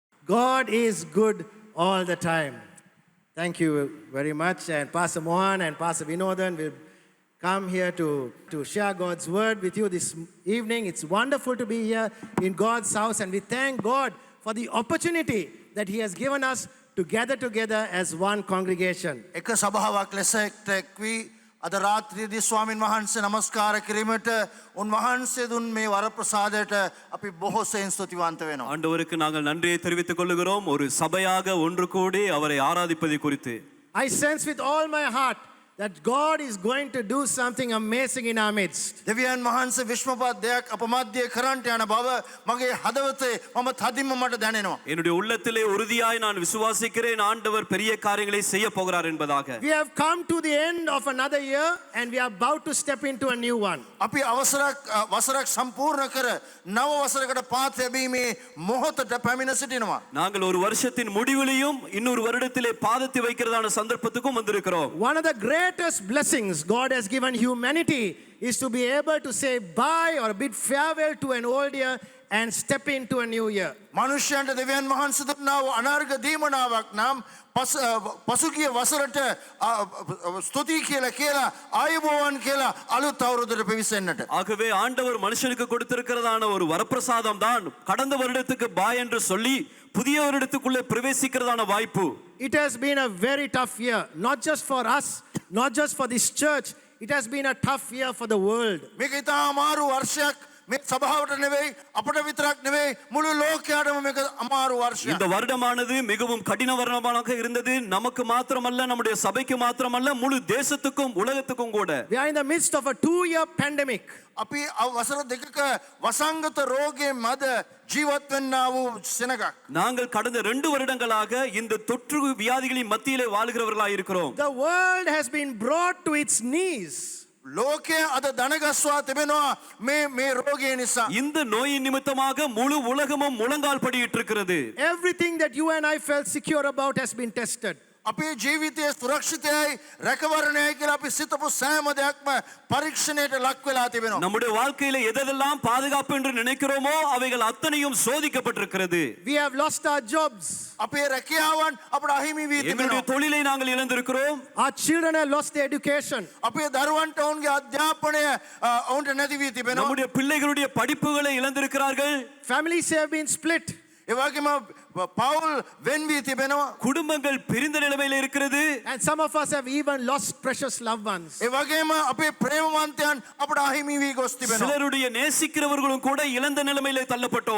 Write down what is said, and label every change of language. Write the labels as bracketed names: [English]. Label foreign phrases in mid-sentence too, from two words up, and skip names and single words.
[English] God is good all the time. Thank you very much. And Pastor Mohan and Pastor Vinodhan will come here to share God's word with you this evening. It's wonderful to be here in God's house, and we thank God for the opportunity that He has given us to gather together as one congregation. [Sinhala] එක සභාවක් ලෙස එක්වී අද රාත්‍රියේදී ස්වාමින් වහන්සේ නමස්කාර කිරීමට උන්වහන්සේ දුන් මේ වරප්‍රසාදයට අපි බොහෝ සෙයින් ස්තුතිවන්ත වෙනවා. [Tamil] ஆண்டவருக்கு நாங்கள் நன்றியை தெரிவித்துக் கொள்கிறோம் ஒரு சபையாக ஒன்று கூடி அவரை ஆராதிப்பதை குறித்து. [English] I sense with all my heart that God is going to do something amazing in our midst. [Sinhala] දෙවියන් වහන්සේ විශ්වපත් දෙයක් අප මැද්දේ කරන්නට යන බව මගේ හදවතේ මම තදින්ම මට දැනෙනවා. [Tamil] என்னுடைய உள்ளத்திலே உறுதியாய் நான் விசுவாசிக்கிறேன் ஆண்டவர் பெரிய காரியங்களை செய்ய போகிறார் என்பதாக. [English] We have come to the end of another year and we are about to step into a new one. [Sinhala] අපි වසරක් සම්පූර්ණ කර නව වසරකට පාත් ලැබීමේ මොහොතට පැමිණ සිටිනවා. [Tamil] நாங்கள் ஒரு வருஷத்தின் முடிவிலையும் இன்னொரு வருடத்திலே பாதத்தை வைக்கிறதான சந்தர்ப்பத்துக்கும் வந்திருக்கிறோம். [English] One of the greatest blessings God has given humanity is to be able to say bye or bid farewell to an old year and step into a new year. [Sinhala] මනුෂ්‍යයන්ට දෙවියන් වහන්සේ දුන්නා වූ අනාර්ග දීමනාවක් නම් පසුගිය වසරට ස්තුති කියලා ආයුබෝවන් කියලා අලුත් අවුරුද්දට පිවිසෙන්නට. [Tamil] ஆகவே ஆண்டவர் மனுஷனுக்கு கொடுத்திருக்கிறதான ஒரு வரப்பிரசாதம் தான் கடந்த வருடத்துக்கு பாய் என்று சொல்லி புதிய வருடத்துக்குள்ளே பிரவேசிக்கிறதான வாய்ப்பு. [English] It has been a very tough year, not just for us, not just for this church. It has been a tough year for the world. [Sinhala] මේක ඉතා අමාරු වර්ෂයක්. මේ සභාවට නෙවෙයි අපට විතරක් නෙවෙයි මුළු ලෝකයටම මේක අමාරු වර්ෂයක්. [Tamil] இந்த வருடமானது மிகவும் கடின வருடமாக இருந்தது. நமக்கு மாத்திரமல்ல நம்முடைய சபைக்கு மாத்திரமல்ல முழு தேசத்துக்கும் உலகத்துக்கும் கூட. [English] We are in the midst of a 2-year pandemic. [Sinhala] අපි වසර දෙකක වසංගත රෝගයේ මැද ජීවත් වෙන්නා වූ සෙනගක්. [Tamil] நாங்கள் கடந்த 2 வருடங்களாக இந்த தொற்று வியாதிகளின் மத்தியிலே வாழுகிறவர்களாய் இருக்கிறோம். [English] The world has been brought to its knees. [Sinhala] ලෝකය අද දනගස්වා තිබෙනවා මේ රෝගය නිසා. [Tamil] இந்த நோயின் நிமித்தமாக முழு உலகமும் முழங்கால் படியிட்டு இருக்கிறது. [English] Everything that you and I felt secure about has been tested. [Sinhala] අපේ ජීවිතයේ සුරක්ෂිතයයි රැකවරණයයි කියලා අපි සිතපු සෑම දෙයක්ම පරීක්ෂණයට ලක් වෙලා තිබෙනවා. [Tamil] நம்முடைய வாழ்க்கையில எதெல்லாம் பாதுகாப்பு என்று நினைக்கிறோமோ அவைகள் அத்தனையும் சோதிக்கப்பட்டிருக்கிறது. [English] We have lost our jobs. [Sinhala] අපේ රැකියාවන් අපට අහිමි වී [Tamil] எங்களுடைய [Sinhala] තිබෙනවා. [Tamil] தொழிலை நாங்கள் இழந்திருக்கிறோம். [English] Our children have lost their education. [Sinhala] අපේ දරුවන්ට ඔවුන්ගේ අධ්‍යාපනය ඔවුන්ට නැති වී තිබෙනවා. [Tamil] நம்முடைய பிள்ளைகளுடைய படிப்புகளை இழந்திருக்கிறார்கள். [English] Families have been split. [Sinhala] ඒ වගේම පවුල් වෙන් වී තිබෙනවා. [Tamil] குடும்பங்கள் பிரிந்த நிலைமையில் இருக்கிறது. [English] And some of us have even lost precious loved ones. [Sinhala] ඒ වගේම අපේ ප්‍රේමවන්තයන් අපට අහිමි වී ගොස් තිබෙනවා. [Tamil] சிலருடைய நேசிக்கிறவர்களும் கூட இழந்த நிலைமையிலே தள்ளப்பட்டோம்.